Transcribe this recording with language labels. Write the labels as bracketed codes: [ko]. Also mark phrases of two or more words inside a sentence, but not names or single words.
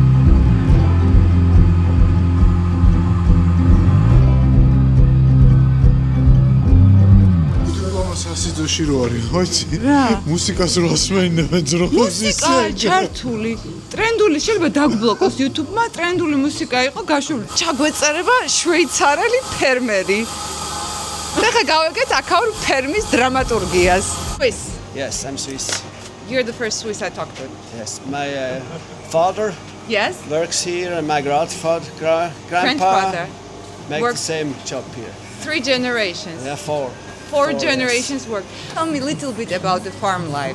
[ka] სასიძოში რო არის, ხო იცი? მუსიკას რო ასმენინებენ ძროხოს ისე. მუსიკა ჩართული. ტრენდული შეიძლება დაგბლოკოს YouTube-მა, ტრენდული მუსიკა იყო გაშვებული. ჩაგვეწერება შვეიცარელი ფერმერი. ახლა გავიგეთ აქაურ ფერმის დრამატურგიას. [en] Swiss. Yes, I'm Swiss. You're the first Swiss I talked to. Yes, my father Yes. works here and my grandfather Grandfather makes works the same job here. 3 generations. Yeah, four. 4 generations work. Tell me a little bit about the farm life.